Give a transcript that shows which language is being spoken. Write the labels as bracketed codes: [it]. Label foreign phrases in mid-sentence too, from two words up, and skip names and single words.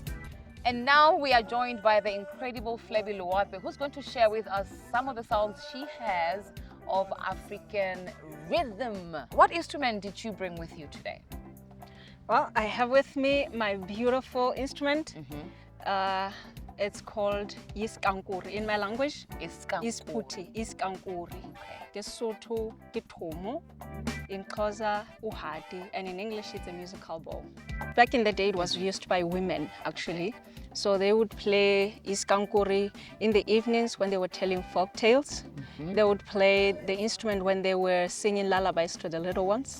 [en] And now we are joined by the incredible Flabi Loape, who's going to share with us some of the sounds she has of African rhythm. What instrument did you bring with you today? Well, I have with me my beautiful instrument. It's called iskankuri. In my language, isputi, iskankuri. Lesotho, kitomo. In Xhosa, uhati. And in English, it's a musical bowl. Back in the day, it was used by women, actually. So they would play iskankuri in the evenings when they were telling folk tales. They would play the instrument when they were singing lullabies to the little ones.